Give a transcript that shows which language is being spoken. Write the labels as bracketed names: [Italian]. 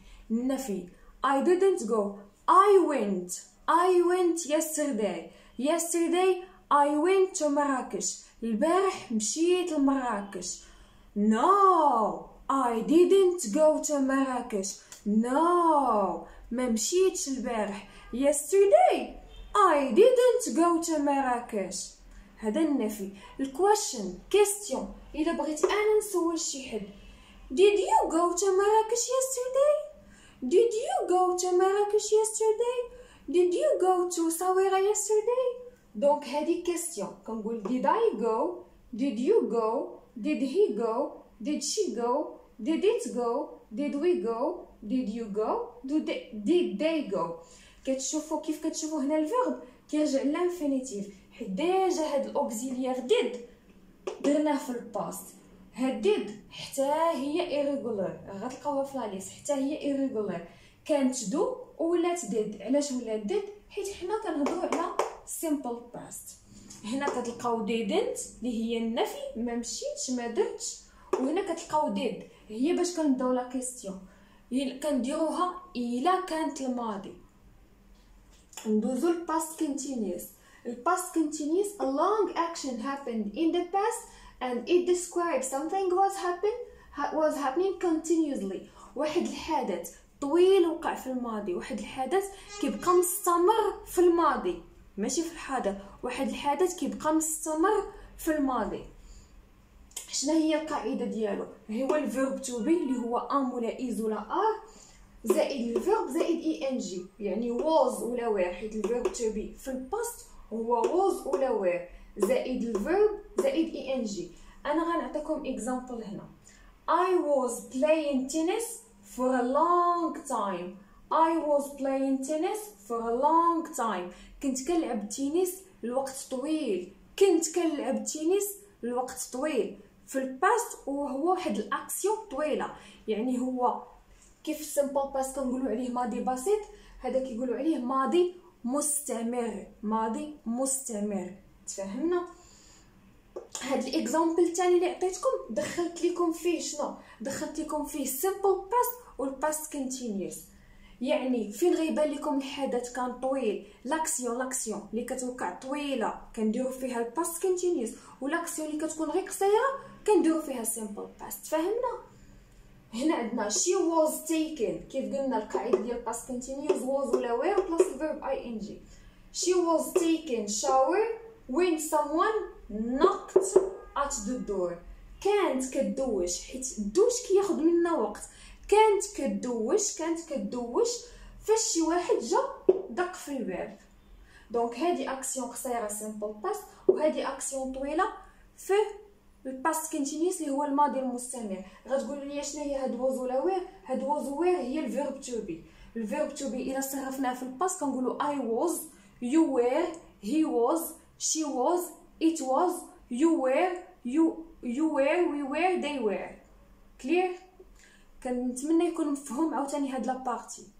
[English] النفي I didn't go, I went yesterday I went to Marrakesh. [Arabic] البارح مشيت لمراكش. [English] No, I didn't go to Marrakesh. [Arabic] No, ما مشيتش البارح. [English] Yesterday I didn't go to Marrakesh. [Arabic] هذا النفي. الكويشن كيستيون الا بغيت انا نسول شي حد [English] Did you go to Marrakesh yesterday? Did you go to Marrakesh yesterday? Did you go to Essaouira yesterday? [Arabic] دونك هذه كيستيون كنقول [English] did I go, did you go, did he go, did she go, did it go, did we go, did you go, did they go. [Arabic] كتشوفوا كيف كتشوفوا هنا الفيرب كيرجع للانفينيتيف حيت ديجا هاد الاوكسيليير did درناه في الباست. هاد did حتى هي irregular غتلقاوها في لا ليست، حتى هي irregular. كانت دو ولات did. علاش ولات did؟ حيت حنا كنهضروا على simple past. هنا كتلقاو didn't اللي هي النفي، ما مشيتش ما درتش. وهنا كتلقاو did هي باش كنبداو لا كيستيون. كنديروها الا كانت الماضي. ندوزو الباست continuous. [English] الباست continuous a long action happened in the past and it describes something was happening continuously. [Arabic] واحد الحدث طويل وقع في الماضي، واحد الحدث كيبقى مستمر في الماضي، ماشي في الحاضر، واحد الحدث كيبقى مستمر في الماضي. شنو هي القاعده ديالو؟ هو الفيرب تو بي اللي هو ام ولا از ولا ار زائد الفيرب زائد اي ان جي، يعني was ولا were، حيت الفيرب تو بي في الباست هو was ولا were زائد الفيرب زائد اي ان جي. انا غنعطيكم اكزامبل هنا. [English] I was playing tennis for a long time. I was playing tennis for a long time. [Arabic] كنت كنلعب تنس لوقت طويل. كنت كنلعب تنس لوقت طويل في الباست، وهو واحد الاكسيون طويله، يعني هو كيف سمبل باست كنقولوا عليه ماضي بسيط، هذا كيقولوا عليه ماضي مستمر. ماضي مستمر. تفهمنا؟ هاد الاكزامبل الثاني اللي عطيتكم دخلت لكم فيه شنو؟ دخلت لكم فيه سمبل باست والباست كونتينيوس. يعني فين غيبان لكم الحدث كان طويل، لاكسيون اللي كتوقع طويله كنديروا فيها الباست كونتينيوس، ولاكسيون اللي كتكون غير قصيره كنديروا فيها سمبل باست. فهمنا؟ هنا عندنا [English] she was taken، [Arabic] كيف قلنا القاعده ديال past continuous was ولا were plus الverb ing. [English] she was taken shower when someone knocked at the door. [Arabic] كانت كدوش، حيت الدوش كياخذ منا وقت. كانت كدوش فاش شي واحد جا دق في الباب. دونك هذه اكسيون قصيره سمبل باست، وهذه اكسيون طويله في الباست كونتينيوس اللي هو الماضي المستمر. غتقولوا لي شنو هي هاد was ولا were؟ هاد was وير هي الفيرب تو بي. الفيرب تو بي الا صرفناه في الباست كنقولوا [English] I was، you were، he was، she was، it was، you were، you were، we were، they were. [Arabic] كلير؟ كنتمنى يكون مفهوم عاوتاني هاد لابارتي.